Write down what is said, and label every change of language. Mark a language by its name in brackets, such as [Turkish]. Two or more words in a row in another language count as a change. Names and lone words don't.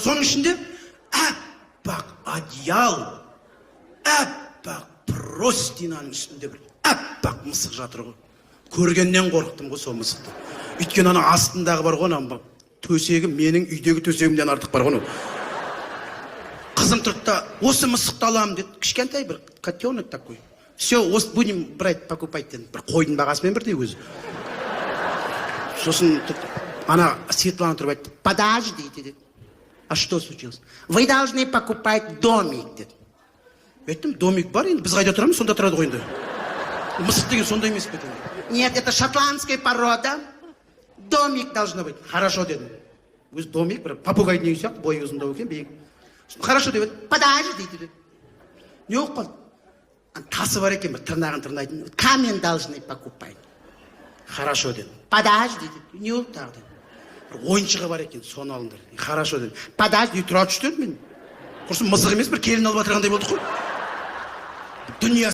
[Kazakh] Соның ішінде әппақ одеял, әппақ простинаның үстінде бір әппақ мысық жатыр ғой. Көргеннен қорықтым ғой сол мысықты. Өйткені ана астындағы бар ғой, ана төсегі менің үйдегі төсегімден артық бар ғой. Қызым тұрды да, осы мысықты аламын деді. Кішкентай бір [Russian] котенок такой. Все, будем брать, покупать деді. [Kazakh] Бір қойдың бағасымен бірдей өзі. Сосын ана Светлана тұрып айтты, подождите деді. [Russian] А что случилось? Вы должны покупать домик деді. [Kazakh] Айттым, домик бар енді, біз қайда тұрамыз, сонда тұрады ғой енді. Мысық деген сонда емес пе? [Russian] Нет, это шотландская порода. Домик должно быть. Хорошо дедім. [Kazakh] Өзі домик, бір попугайдың үйі сияқты, бойы ұзындау екен, биік. Хорошо деді. Подождите деді. Не болып қалды? Тасы бар екен, бір тырнағын тырнайтын. [Russian] Камень должны покупать. [Kazakh] Хорошо деді. Подождите. Не болып тағы деді. Бір ойыншығы бар екен, соны алыңдар. Хорошо деді. Подожди, тұра түшті мен. Құрсын мысық емес, бір келін алып атырғандай болдық қой. Дүние